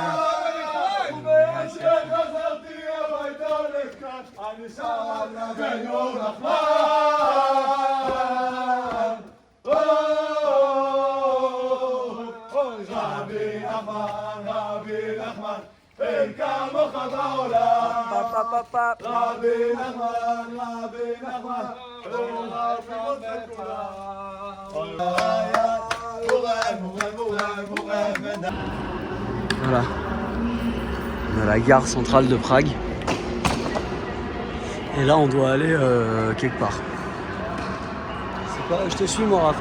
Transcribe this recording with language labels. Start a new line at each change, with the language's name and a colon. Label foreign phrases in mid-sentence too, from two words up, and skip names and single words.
Hebrew: ובהמשך חזרתי הביתה לכאן, אני שם רבנו נחמן. רבי נחמן, רבי נחמן, אין כמוך בעולם. רבי נחמן, רבי נחמן,
French: Voilà. On est à la gare centrale de Prague. Et là, on doit aller quelque part. C'est quoi? Je te suis, moi, Raph.